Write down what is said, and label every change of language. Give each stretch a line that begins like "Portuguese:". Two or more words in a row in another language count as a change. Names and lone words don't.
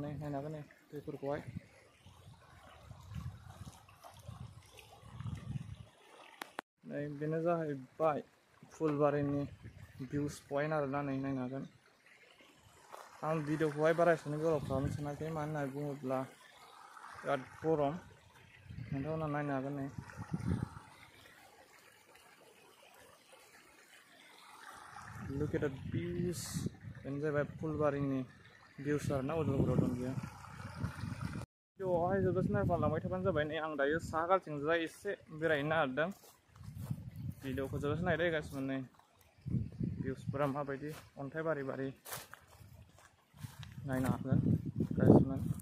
Bodo: नै नायनो हागोन, नै दैफोरखौहाय। नै बेनो जाहैबाय फुलबारिनि
English: views point
Bodo: आरोना। नै नायनो हागोन। आं भिडिअखौहाय बारा एसेबां गोलाव खालामनो सानाखै, मानो होननानै बुङोब्ला बिराद गरम। नोंथांमोना नायनो हागोन। नै
English: look at the views,
Bodo: बेनो जाहैबाय फुलबारिनि भिउस आरोना, उदालगुरियाव दं बियो। भिडिअआवहाय जोबजासिम नायफालांबाय थाबानो जाबाय। नै आं दायो साहा गालथिंजाय एसे बेरायहैनो नागिरदों। भिडिअखौ जोबजासिम नायदो गाइसमोन। नै भिउसफोरा माबायदि, अन्थाइबारि बारि नायनो हागोन गाइसमोन।